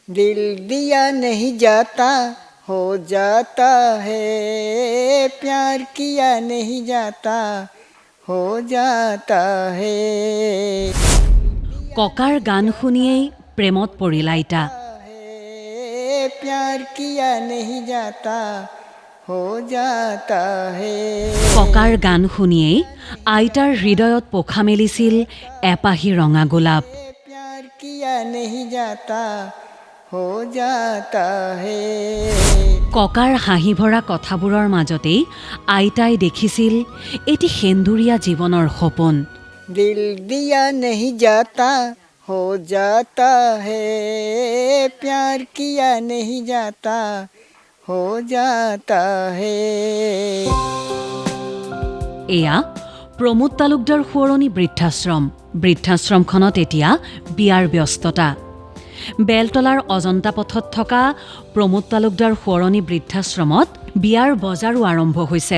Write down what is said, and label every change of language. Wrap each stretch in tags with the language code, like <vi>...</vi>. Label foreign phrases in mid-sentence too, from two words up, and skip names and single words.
<hi>दिल दिया नहीं जाता हो जाता है प्यार किया नहीं जाता हो जाता है</hi> <as>ককাৰ গান শুনিয়েই প্ৰেমত পৰিল আইতা।</as> <hi>प्यार किया नहीं जाता हो जाता है</hi> <as>ককাৰ গান শুনিয়েই আইতাৰ হৃদয়ত পোখা মেলিছিল এপাহি ৰঙা গোলাপ।</as> <hi>प्यार किया नहीं जाता हो जाता है</hi> <as>ককাৰ হাঁহি ভৰা কথাবোৰৰ মাজতেই আইতাই দেখিছিল এটি সেন্দুৰীয়া জীৱনৰ সপোন।</as> <hi>दिल दिया नहीं जाता हो जाता है प्यार किया नहीं जाता हो जाता है</hi> <as>এয়া প্ৰমোদ তালুকদাৰ সোঁৱৰণী বৃদ্ধাশ্ৰমখনত এতিয়া বিয়াৰ ব্যস্ততা। বেলতলাৰ অজন্তা পথত থকা প্ৰমোদ তালুকদাৰ সোঁৱৰণী বৃদ্ধাশ্ৰমত বিয়াৰ বজাৰো আৰম্ভ হৈছে।</as>